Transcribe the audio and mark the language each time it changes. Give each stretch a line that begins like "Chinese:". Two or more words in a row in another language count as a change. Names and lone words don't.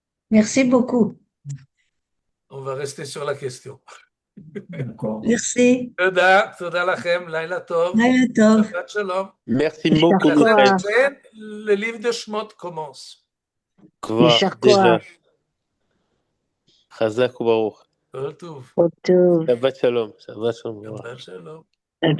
French: Merci beaucoup. On va rester sur la question. D'accord. Merci.
Hebrew: תודה לכם, לילה טוב. לילה טוב. שבת שלום.
French: Merci beaucoup,
Hebrew: יישר
French: Michael.
Hebrew: כוח.
French: Le livre de Shemot commence.
Hebrew: כבר, יישר
French: déjà.
Hebrew: כוח. חזק וברוך. כל טוב. כל טוב. שבת שלום. שבת שלום. שבת שלום. שבת